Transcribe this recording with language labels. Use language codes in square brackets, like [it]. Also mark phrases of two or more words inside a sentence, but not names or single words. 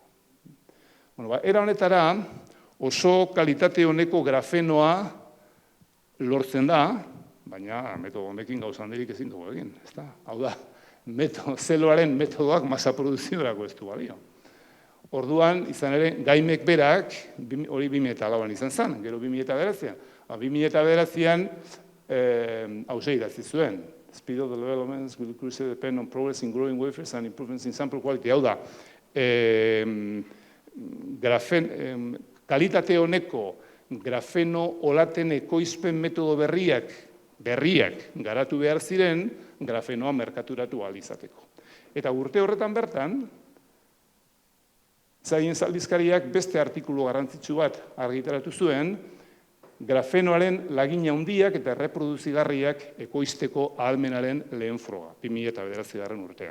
[eu] Era honetara, oso kalitate honeko grafenoa lortzen da, baina metodo honekin gauza handirik ezin dugu egin. Hau da, zeloaren metodoak masa produziorako ez du balio. Orduan, izan ere, Gaimek berak, hori 2004an izan zen, gero 2009an. 2009an, hauze idatzi zuen. [en] Speed of the developments will crucially depend on progress in growing wafers and improvements in sample quality. [eu] Hau da, kalitate honeko grafeno olaten ekoizpen metodo berriak garatu behar ziren grafenoa merkaturatu ahal izateko. Eta urte horretan bertan, Science aldizkariak beste artikulu garrantzitsu bat argitaratu zuen, grafenoaren lagina handiak eta erreproduzigarriak ekoizteko ahalmenaren lehen froga, 2009 urtean.